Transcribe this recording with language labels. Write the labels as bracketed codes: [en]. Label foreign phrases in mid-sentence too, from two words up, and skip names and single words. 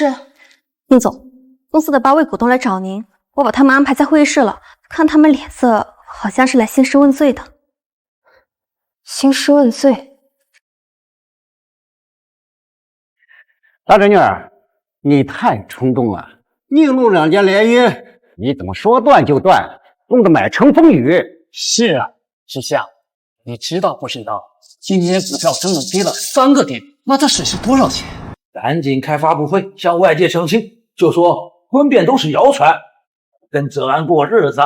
[zh] 寧總，公司的8位股東來找您，我把他們安排在會議室了，看他們臉色好像是來興師問罪的。興師問罪？大侄女兒，你太衝動了！宁陸兩家联姻，你怎麼說斷就斷？弄得满城風雨。是啊，知夏，你知道不知道？今年股票整整跌了3个点，那这损失多少钱？赶紧开发布会向外界澄清，就说婚变都是谣傳，跟泽安过日子。